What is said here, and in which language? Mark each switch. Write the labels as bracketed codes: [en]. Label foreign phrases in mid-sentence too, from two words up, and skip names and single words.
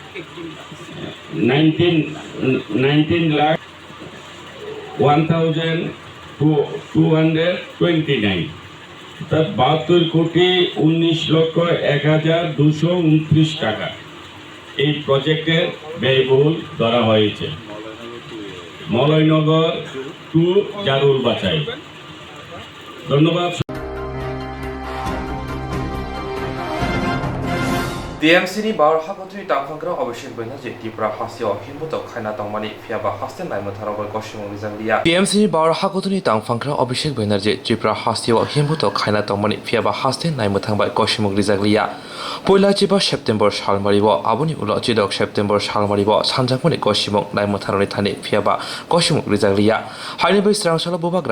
[bn] 19 লাখ 1,229, অর্থাৎ 72 কোটি 19 লক্ষ 1,229 টাকা এই প্রজেক্টের ব্যয়বহুল ধরা হয়েছে। মলয়নগর টু জারুল বাছাই। ধন্যবাদ। [brx] TMCनि बारहागतनि तांफांग्रा अभिषेक बैनार्जी त्रिपुरा हासियाव हिमबुत खायना तंमानि फियाबा हास्तेन नायमथारावबो गसिमु रिजांलिया TMCनि बारहागतनि तांफांग्रा अभिषेक बैनार्जी त्रिपुरा हासियाव हिमबुत खायना तंमानि फियाबा हास्तेन नायमथांबाय गसिमु रिजांलिया पयला जिबा सेप्टेम्बर सालमारिव आबुनि उनाव जिदक सेप्टेम्बर सालमारिव सानजाकमनि गसिमु नायमथारावनि थानि फियाबा गसिमु रिजांलिया हाइनिबै स्रांसाला बुबाग्रा